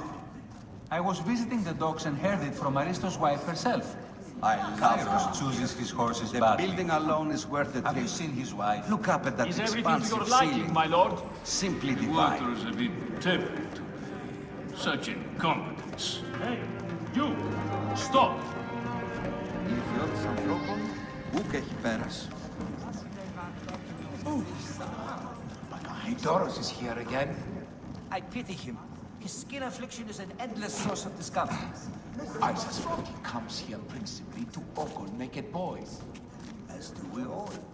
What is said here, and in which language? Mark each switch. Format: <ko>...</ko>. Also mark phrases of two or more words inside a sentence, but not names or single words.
<en>I was visiting the docks and heard it from Aristo's wife herself. I love Kairos him. chooses his horses The badly. building alone is worth the Have trip. you seen his wife? Look up at that Is everything to expansive your liking, ceiling. my lord? Simply The divine. water is a bit tepid to me. Such incompetence. Hey, you! Stop!</en> <el>Ηλικιώτης ανθρώπων, ούκ έχει πέρας.</el> <en>Eudoros is here again. I pity him. His skin affliction is an endless source of discomfort. I suspect he comes here principally to ogle naked boys. As do we all.</en>